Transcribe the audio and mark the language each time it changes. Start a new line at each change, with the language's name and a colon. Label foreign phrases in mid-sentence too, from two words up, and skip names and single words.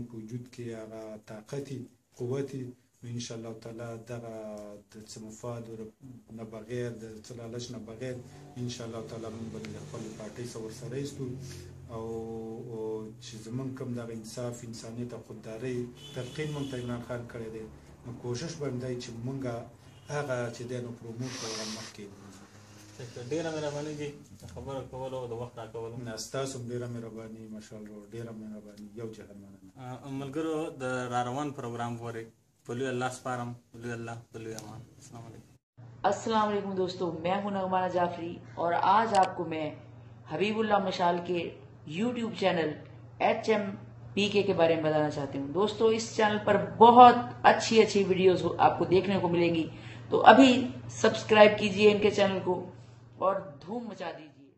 Pashto: په وجود کې هغه طاقت قوت نو
Arabic: انشاءالله تعالی
Pashto: دغه د څه مفاد نه بغیر د څه لالچ نه بغیر
Arabic: انشاءالله تعالی
Pashto: موږ به د خپلې پارټۍ سره ورسره ایستو او چې زموږ کوم دغه انصاف انسانیت او خوددارۍ تلقین موږ ته عمران خان کړی دی نو کوشش به هم دی چې موږ هغه چې دی نو پروموټ کړو هغه مخکې ډېره مهرباني دي خبره کولو او د وخت راکولو نه ستاسو هم ډېره مهرباني ماشاءالله ډېره مهرباني یو جهان مننه ملګرو د راروان پروګرام پورې په لوی الله سپارم لوی الله په لوی امان
Arabic: السلام علیکم السلام علیکم
Urdu: دوستوں میں ہوں नगमाना जाफरी اور آج آپ کو میں हबीबुल्लाह मशाल کے YouTube چینل HMPK کے بارے میں بتانا چاہتی ہوں دوستوں اس چینل پر بہت اچھی ویڈیوز آپ کو دیکھنے کو ملیں گی تو ابھی سبسکرائب کیجیے ان کے چینل کو اور دھوم مچا دیجیے।